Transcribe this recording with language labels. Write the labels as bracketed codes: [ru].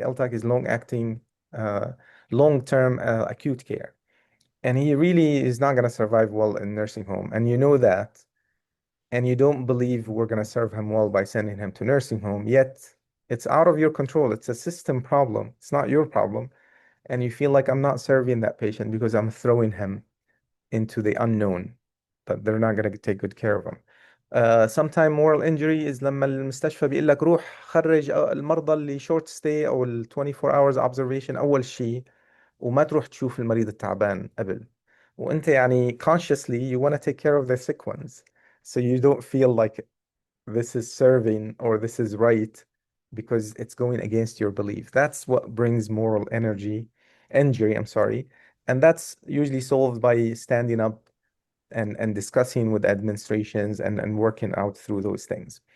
[en] LTAC is long acting long term acute care, and he really is not going to survive well in nursing home, and you know that, and you don't believe we're going to serve him well by sending him to nursing home, yet it's out of your control. It's a system problem. It's not your problem. And you feel like I'm not serving that patient because I'm throwing him into the unknown, but they're not going to take good care of him. Sometime moral injury is [ar] لما المستشفى بيقول لك روح خرج المرضى اللي [en] short stay [ar] أو ال [en] 24 hours observation [ar] أول شيء، وما تروح تشوف المريض التعبان قبل. وأنت يعني [en] consciously you want to take care of the sick ones, so you don't feel like this is serving or this is right because it's going against your belief. That's what brings moral injury, I'm sorry. And that's usually solved by standing up and discussing with administrations and working out through those things.